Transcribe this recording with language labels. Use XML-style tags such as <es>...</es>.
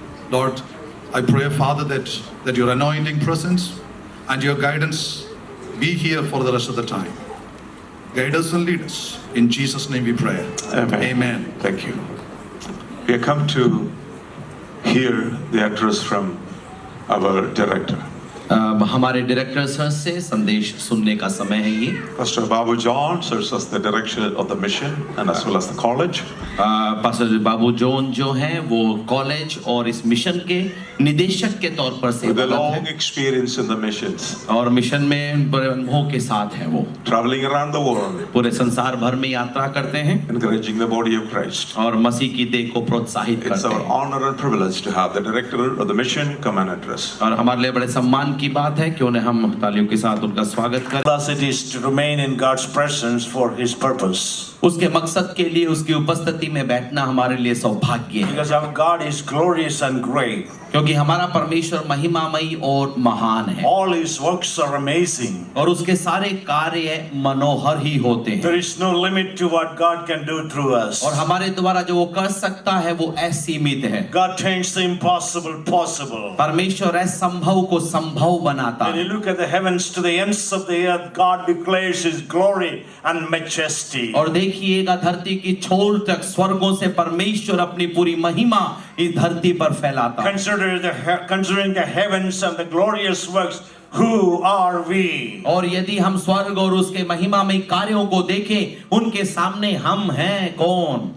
<en>Lord, I pray, Father, that your anointing presence and your guidance be here for the rest of the time. Guide us and lead us. In Jesus' name we pray. Amen. Amen. Thank you. We have come to hear the address from our director.</en> <hi>हमारे director sir से संदेश सुनने का समय है ये।</hi> <en>Pastor Babu John serves as the director of the mission and as well as the college.</en> <hi>Pastor Babu John जो हैं वो कॉलेज और इस मिशन के निदेशक के तौर पर</hi> <en>With a</en> <hi>सेवारत</hi> <en>long</en> <hi>हैं</hi> <en>experience in the missions,</en> <hi>और मिशन में बड़े अनुभव के साथ हैं वो।</hi> <en>traveling around the world,</en> <hi>पूरे संसार भर में यात्रा करते हैं</hi> <en>encouraging the body of Christ.</en> <hi>और मसीह की देह को प्रोत्साहित</hi> <en>It's</en> <hi>करते</hi> <en>our</en> <hi>हैं।</hi> <en>honor and privilege to have the director of the mission come and address.</en> <hi>और हमारे लिए बड़े सम्मान की बात है कि उन्हें हम तालियों के साथ उनका स्वागत करें।</hi> <en>Thus it is to remain in God's presence for His purpose.</en> <hi>उसके मकसद के लिए उसकी उपस्थिति में बैठना हमारे लिए सौभाग्य है,</hi> <en>Because our God is glorious and great.</en> <hi>क्योंकि हमारा परमेश्वर महिमामयी और महान है</hi> <en>All His works are amazing.</en> <hi>और उसके सारे कार्य मनोहर ही होते हैं</hi> <en>There is no limit to what God can do through us.</en> <hi>और हमारे द्वारा जो वो कर सकता है वो असीमित है।</hi> <en>God turns the impossible possible.</en> <hi>परमेश्वर असंभव को संभव बनाता</hi> <en>When you</en> <hi>है</hi> <en>look at the heavens to the ends of the earth, God declares His glory and majesty.</en> <hi>और देखिएगा धरती की छोर तक स्वर्गों से परमेश्वर अपनी पूरी महिमा इस धरती पर फैलाता है।</hi> <en>Considering the heavens and the glorious works, who are we?</en> <hi>और यदि हम स्वर्ग और उसके महिमामय कार्यों को देखें उनके सामने हम हैं कौन?</hi>